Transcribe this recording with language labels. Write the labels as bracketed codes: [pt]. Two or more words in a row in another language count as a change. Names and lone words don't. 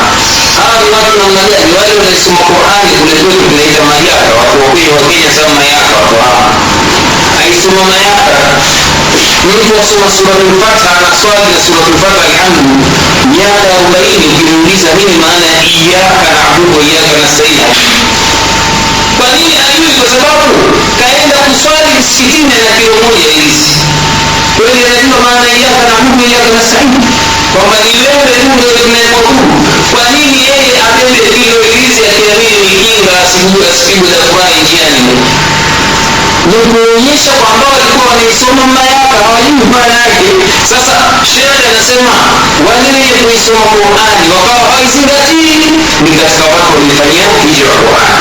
[sw] Hawa ni watu namna gani? Wale wanaosoma Qur'ani kule kwetu tunaita mayaka, watu wa Kenya sema mayaka, watu hawa aisoma mayaka. Mtu asoma suratul Fatiha na swali na suratul Fatiha alhamdu miaka 40, ukimuuliza nini maana ya [ar] إياك نعبد وإياك نستعين, [sw] kwa nini ajui? Kwa sababu kaenda kuswali msikitini na kilo moja hizi. Kwa hiyo anajua maana ya [ar] إياك نعبد وإياك نستعين, [sw] kwamba ni wewe tu ndio tunayekuabudu. Kwa nini yeye abebe kilo hizi akiamini ni kinga asipigwe na furaha njiani? Ni kuonyesha kwamba walikuwa wanaisoma mayaka hawajui maana yake. Sasa Sheikh anasema wale wenye kuisoma Qur'ani wakawa hawaizingatii ni katika watu walifanyia hijra Qur'an.